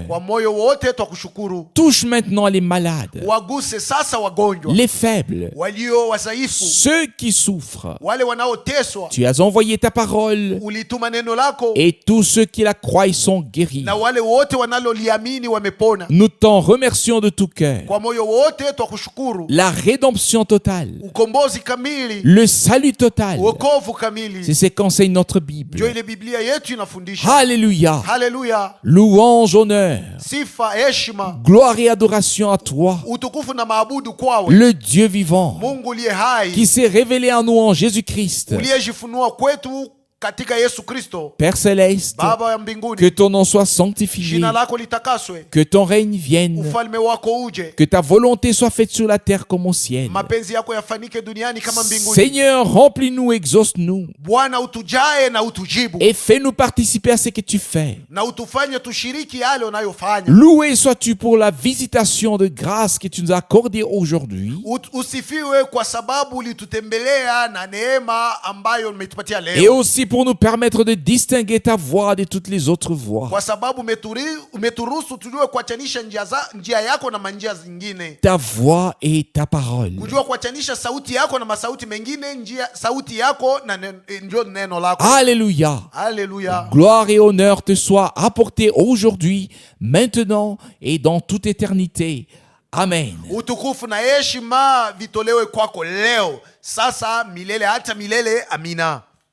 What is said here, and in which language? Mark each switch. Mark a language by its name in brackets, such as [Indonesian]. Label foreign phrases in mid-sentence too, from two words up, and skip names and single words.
[Swahili] Kwa moyo wote twakushukuru. [French] Touche maintenant les malades, [Swahili] Waguse sasa wagonjwa, [French] les faibles, [Swahili] walio wadhaifu, [French] ceux qui souffrent. [Swahili] wale wanaoteswa. [French] Tu as envoyé ta parole [Swahili] Ulituma neno lako, [French] et tous ceux qui la croient sont guéris. [Swahili] na wale wote wanaloliamini wamepona. [French] Nous t'en remercions de tout cœur. [Swahili] Kwa moyo wote twakushukuru. [French] La rédemption totale, [Swahili] Ukombozi kamili, [French] le salut total, [Swahili] wokovu kamili, [French] c'est ce qu'enseigne notre [Swahili] ndio [French] Bible. [Swahili] ile Biblia yetu inafundisha. [French] Alléluia. [Swahili] Haleluya, [French] Louange, honneur, [Swahili] sifa, heshima, [French] gloire et adoration à toi, [Swahili] utukufu na maabudu kwawe, [French] le Dieu vivant, [Swahili] Mungu uliye hai, [French] qui s'est révélé en nous en Jésus-Christ. [Swahili] uliyejifunua kwetu katika Yesu Kristo. [French] Père céleste, [Swahili] Baba ya [French] que [Swahili] mbinguni, [French] ton nom soit sanctifié, [Swahili] jina lako litakaswe, [French] que ton règne vienne, [Swahili] ufalme wako uje, [French] que ta volonté soit faite sur la terre comme au ciel. [Swahili] mapenzi yako yafanike duniani kama mbinguni. [French] Seigneur, remplis-nous, exauce-nous [Swahili] Bwana, utujae na utujibu, [French] et fais-nous participer à ce que tu fais. [Swahili] na utufanye tushiriki yale unayofanya. [French] Loué sois-tu pour la visitation de grâce que tu nous as accordée aujourd'hui. [Swahili] Usifiwe kwa sababu ulitutembelea na neema ambayo umetupatia [French] Et [Swahili] leo, [French] aussi pour nous permettre de distinguer ta voix de toutes les autres voix. [Swahili] kwa sababu umeturuhusu tujue kuachanisha njia yako na manjia zingine, [French] Ta voix et ta parole. [Swahili] kujua kuachanisha sauti yako na masauti mengine, sauti yako na ndio neno lako. [French] Alléluia. [Swahili] Haleluya, [French] Gloire et honneur te soient apportés aujourd'hui, maintenant et dans toute éternité. Amen. [Swahili] Utukufu na heshima vitolewe kwako leo, sasa, milele hata milele. Amina.